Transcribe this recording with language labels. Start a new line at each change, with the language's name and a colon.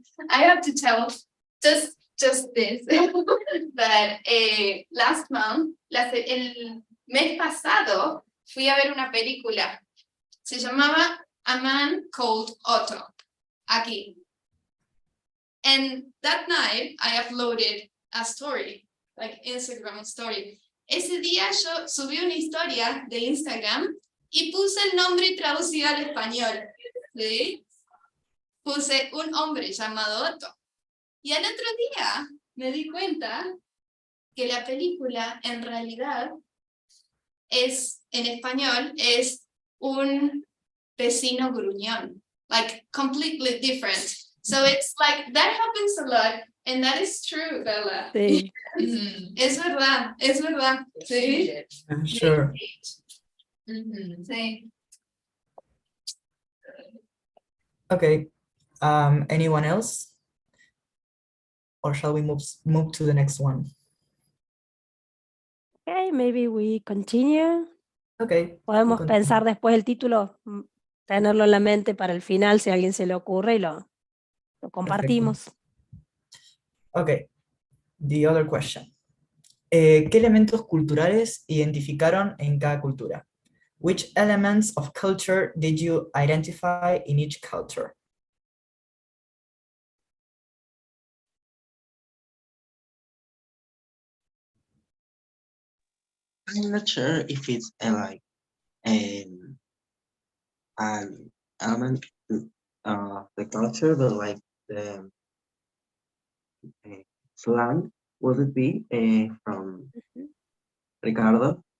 English: I have to tell just this, that last month,
Spanish: el mes pasado, fui a ver una película, se llamaba A Man Called Otto, aquí.
English: And that night, I uploaded a story, like Instagram story.
Spanish: Ese día yo subí una historia de Instagram y puse el nombre traducido al español, ¿sí? Puse un hombre llamado Otto. Y al otro día me di cuenta que la película en realidad es, en español, es un vecino gruñón.
English: Like completely different. So it's like, that happens a lot. And that is true, Bella.
Spanish: Sí. Es verdad, es verdad. Sí.
English: Sure.
Spanish: Sí.
English: Okay. Anyone else? Or shall we move to the next one? Okay, maybe we continue. Okay.
Spanish: Podemos pensar después el título, tenerlo en la mente para el final si a alguien se le ocurre y lo compartimos.
English: Okay. The other question.
Spanish: ¿Qué elementos culturales identificaron en cada cultura?
English: Which elements of culture did you identify in each culture? I'm not sure if it's like an element of the culture, but like the slang, would it be from Ricardo?